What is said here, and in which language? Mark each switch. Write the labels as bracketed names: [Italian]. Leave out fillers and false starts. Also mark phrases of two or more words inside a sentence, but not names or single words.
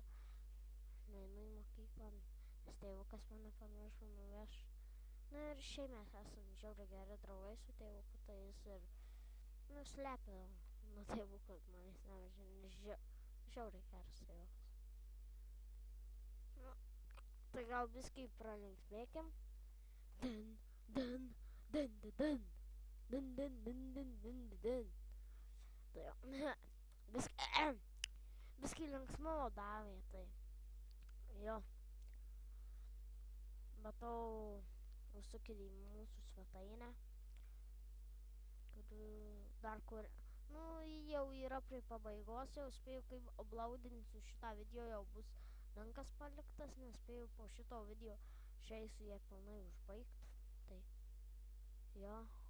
[Lithuanian] Neinu į mokyklą, nes tėvukas mane pamiršo nuveš. Na ir šiaip mes esam žiauriai geri draugai su tėvuku, tai jis ir slepia nuo tėvuko, manęs nevežė, nes žiauriai geras tėvukas. Nu, tai gal biskį pralinksmėkim. Dun, dun, dun, dun, dun. Dun, dun, dun, dun, dun, dun. Tai jo, biskį linksmumo davė, tai jo. Matau, užsukit į mūsų svetainę, kur jau yra prie pabaigos, jau spėjau, kaip uploadinsiu šitą video, jau bus linkas paliktas, nes spėjau po šito video išeisiu ją pilnai užbaigti, tai jo.